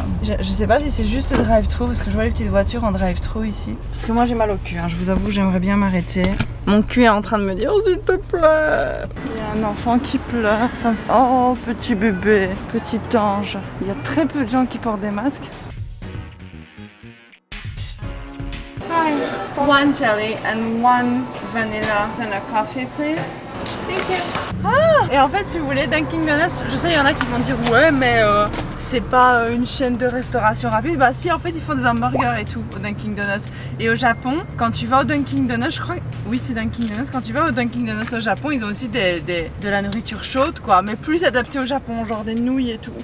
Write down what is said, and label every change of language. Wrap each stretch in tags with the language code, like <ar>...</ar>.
<fr>Je sais pas si c'est juste le drive-thru, parce que je vois les petites voitures en drive-thru ici. Parce que moi j'ai mal au cul, hein. Je vous avoue, j'aimerais bien m'arrêter. Mon cul est en train de me dire, oh, s'il te plaît. Il y a un enfant qui pleure. Oh, petit bébé, petit ange. Il y a très peu de gens qui portent des masques.</fr> <en>One jelly and one vanilla and a coffee, please. Thank you. Ah!</en> <fr>Et en fait, si vous voulez, Dunkin' Donuts, je sais, il y en a qui vont dire ouais, mais c'est pas une chaîne de restauration rapide. Bah si, en fait, ils font des hamburgers et tout au Dunkin' Donuts. Et au Japon, quand tu vas au Dunkin' Donuts, je crois, oui, c'est Dunkin' Donuts. Quand tu vas au Dunkin' Donuts au Japon, ils ont aussi de la nourriture chaude, quoi, mais plus adaptée au Japon, genre des nouilles et tout.</fr>